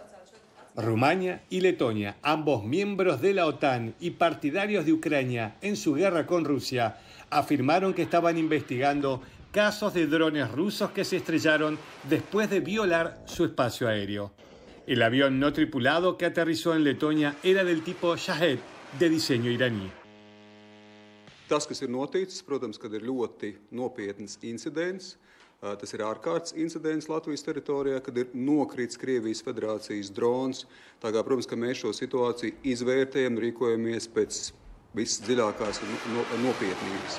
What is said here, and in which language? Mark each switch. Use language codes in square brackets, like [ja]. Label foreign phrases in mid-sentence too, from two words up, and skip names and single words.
[es] Rumania y Letonia, ambos miembros de la OTAN y partidarios de Ucrania en su guerra con Rusia, afirmaron que estaban investigando casos de drones rusos que se estrellaron después de violar su espacio aéreo. El avión no tripulado que aterrizó en Letonia era del tipo Shahed, de diseño iraní. [lv] Tas, kas ir noticis, protams, kad ir ļoti nopietns incidents. Tas ir ārkārtas incidents Latvijas teritorijā, kad ir nokrits Krievijas Federācijas drons. Tā kā, protams, ka mēs šo situāciju izvērtējam, rīkojamies pēc visdziļākās nopietnības.